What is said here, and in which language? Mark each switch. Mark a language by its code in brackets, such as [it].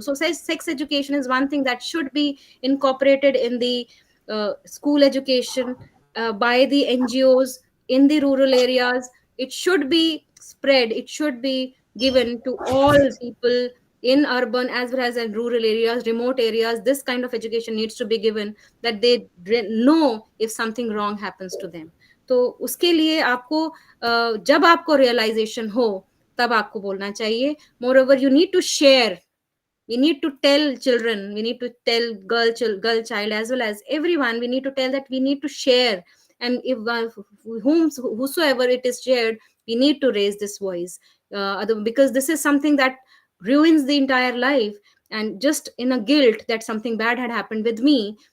[en] So sex education is one thing that should be incorporated in the school education by the NGOs in the rural areas. It should be spread, it should be given to all people in urban as well as in rural areas, remote areas. This kind of education needs to be given, that they know if something wrong happens to them. [hi] तो उसके लिए आपको जब आपको realization हो तब आपको बोलना चाहिए. [en] Moreover, you need to share. We need to tell children, we need to tell girl child as well as everyone, we need to tell that we need to share. And if whosoever it is shared, we need to raise this voice, because this is something that ruins the entire life, and just in a guilt that something bad had happened with me.